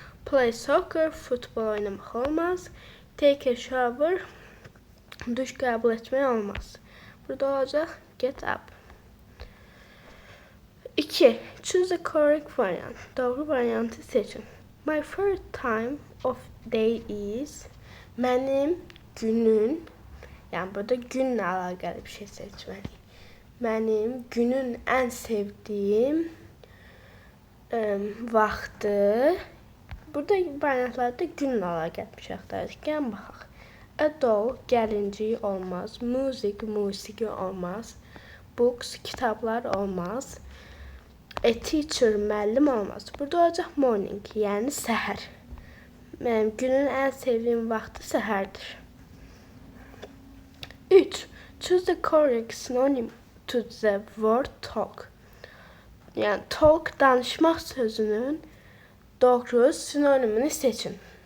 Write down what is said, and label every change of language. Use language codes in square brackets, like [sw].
[en] Play soccer, [az] futbol oynamaq olmaz. [en] Take a shower, [az] duş qəbul etmək olmaz. Burada olacaq [en] get up. 2. Choose the correct variant. [az] Doğru variantı seçin. [en] My favorite time of day is. [az] Mənim günün, yəni burada günlə əlaqəli bir şey seçməliyik. Mənim günün ən sevdiyim vaxtı. Burada variantlarda günlə əlaqəli bir şey axtarırıq. Gəlin baxaq. [en] A doll, [az] gəlincik olmaz. Music, musiqi olmaz. Books, kitablar olmaz. [en] A teacher, [az] müəllim olmaz. Burada olacaq morning, yəni səhər. Mənim günün ən sevdiyim vaxtı səhərdir. 3. [en] Choose the correct synonym to the word talk. [az] Yəni talk, danışmaq sözünün doğru sinonimini seçin.